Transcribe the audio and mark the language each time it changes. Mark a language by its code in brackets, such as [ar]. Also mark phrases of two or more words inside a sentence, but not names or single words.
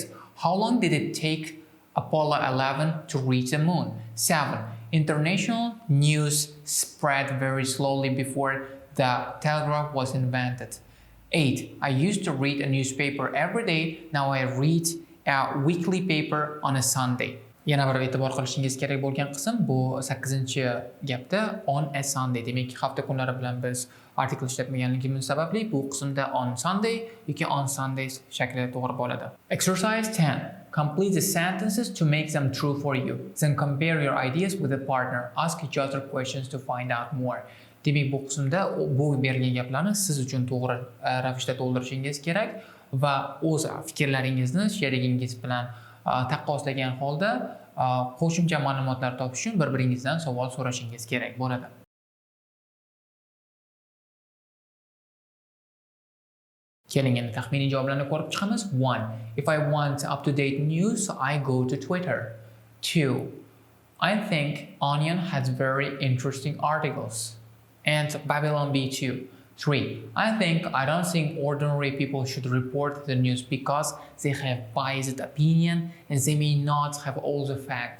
[en] How long did it take Apollo 11 to reach the moon? 7. International news spread very slowly before the telegraph was invented. 8. I used to read a newspaper every day. Now I read a weekly paper on a Sunday. [uz] Yana bir e'tibor qilishingiz kerak bo'lgan qism bu 8-gapda [en] on a Sunday. [uz] Demak, hafta kunlari bilan biz artikel ishlatmaganligimiz sababli bu qismda [en] on Sunday [uz] yoki [en] on Sundays [uz] shaklida to'g'ri bo'ladi. [en] Exercise 10. Complete the sentences to make them true for you. Then compare your ideas with a partner. Ask each other questions to find out more. [uz] Demak, bu qismda bu berilgan gaplarni siz uchun to'g'ri ravishda to'ldirishingiz kerak va o'z fikrlaringizni sherigingiz bilan taqqoslagan holda qo'shimcha ma'lumotlar topish uchun bir-biringizdan savol so'rashingiz kerak bo'ladi. Keling, endi taxminiy javoblarni ko'rib chiqamiz. [en] 1. If I want up-to-date news, I go to Twitter. 2. I think Onion has very interesting articles. And Babylon B2. 3. I don't think ordinary people should report the news because they have biased opinion and they may not have all the facts.